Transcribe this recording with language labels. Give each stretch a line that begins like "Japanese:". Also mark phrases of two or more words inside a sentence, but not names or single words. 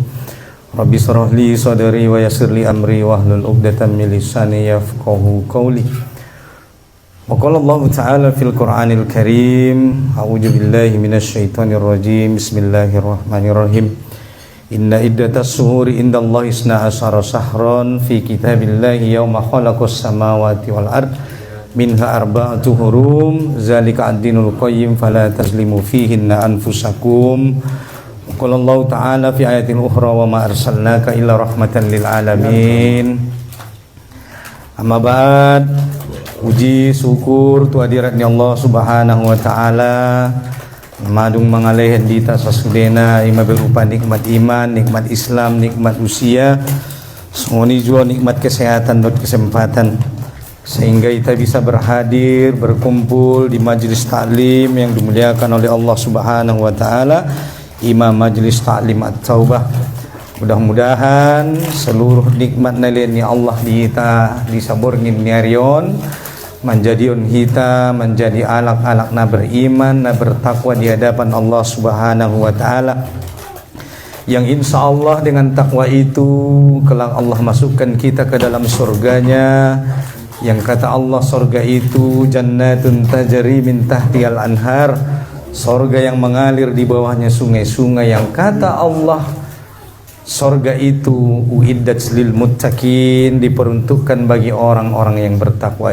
Arabic: رب اشرح لي صدري ويسر لي أمري واحلل عقدة من لساني يفقهوا قولي. وقال الله تعالى في القرآن الكريم، أعوذ بالله من الشيطان الرجيم. بسم الله الرحمن الرحيم. إن عدة الشهور عند الله 12 شهرا في كتاب الله يوم خلق السماوات والأرض منها أربعة حرم ذلك الدين القيم فلا تظلموا فيهن أنفسكم. قال الله تعالى في آية أخرى وما أرسلناك إلا رحمة للعالمين. أما بعد,
Indonesian: puji syukur tu hadiratnya Allah
Arabic: سبحانه وتعالى
Batak Mandailing: madung mangalehan dita sasudena ima
Indonesian: berupa nikmat iman, nikmat Islam, nikmat usia, semoni jua nikmat kesehatan dan kesempatan sehingga kita bisa berhadir, berkumpul di majelis taklim yang dimuliakan oleh Allah
Arabic: سبحانه وتعالى,
Indonesian: Imam Majelis Taklim At-Taubah. Mudah-mudahan seluruh nikmat naleni Allah di kita
Batak Mandailing: disaburngin niarion menjadiun
Indonesian: kita menjadi
Batak Mandailing: alak-alak na
Indonesian: beriman, na bertakwa di hadapan Allah
Arabic: سبحانه وتعالى,
Indonesian: yang
Arabic: إن شاء الله
Indonesian: dengan takwa itu kelak Allah masukkan kita ke dalam surganya, yang kata Allah surga itu
Arabic: جنات تجري من تحتها الأنهار,
Indonesian: surga yang mengalir di bawahnya sungai-sungai, yang kata Allah surga itu
Arabic: أعدت للمتقين,
Indonesian: diperuntukkan bagi orang-orang yang bertakwa.